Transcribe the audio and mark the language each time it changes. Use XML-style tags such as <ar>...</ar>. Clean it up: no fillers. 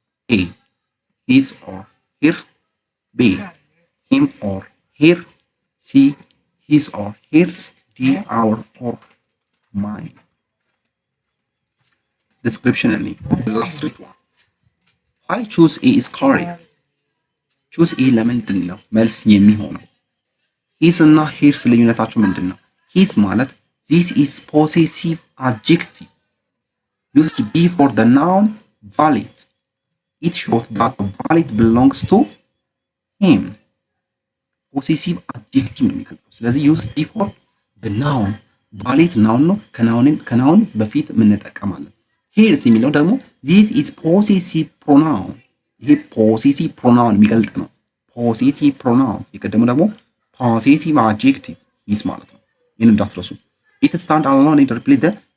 <en>A his or her. B him or her. C his or hers. D our or mine. Description and last one. Why choose A is correct?</en> <am>choose A ለምንድን ነው መልስ የሚሆነው? his እና hers ልዩነታቸው ምንድን ነው?</am> <en>his ማለት this is possessive adjective used before the noun valid. It shows that the valid belongs to him.</en> <am>possessive adjective ነው የሚገልጸው። ስለዚህ</am> <en>used before the noun valid noun</en> <am>ነው። ከናውን በፊት የምንጠቀማለን። hers የሚለው ደግሞ</am> <en>this is possessive pronoun።</en> <am>ይሄ possessive pronoun የሚገልጥ ነው። possessive pronoun የቀደሙ ደግሞ possessive adjective his ማለት ነው። ይሄን እንዳትረሱ።</am> <en>it stand alone and replace the</en>